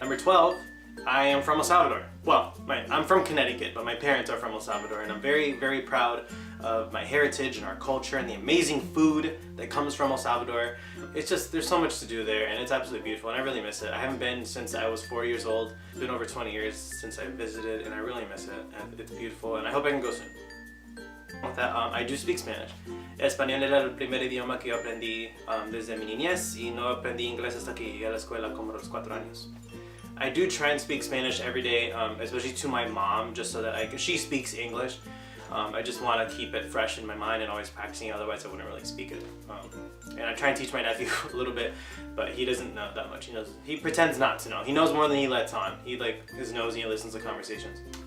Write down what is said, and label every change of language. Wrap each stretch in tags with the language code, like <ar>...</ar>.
<en>Number 12, I am from El Salvador. Well, I'm from Connecticut, but my parents are from El Salvador, and I'm very, very proud of my heritage and our culture and the amazing food that comes from El Salvador. It's just, there's so much to do there, and it's absolutely beautiful, and I really miss it. I haven't been since I was 4 years old. It's been over 20 years since I visited, and I really miss it, and it's beautiful, and I hope I can go soon. With that, I do speak Spanish.</en> <es>Español era el primer idioma que yo aprendí desde mi niñez, y no aprendí inglés hasta que llegué a la escuela como a los 4 años.</es> <en>I do try and speak Spanish every day, especially to my mom, just so that she speaks English. I just want to keep it fresh in my mind and always practicing it, otherwise I wouldn't really speak it. And I try and teach my nephew a little bit, but he doesn't know that much. He pretends not to know. He knows more than he lets on. He is nosy and listens to conversations.</en>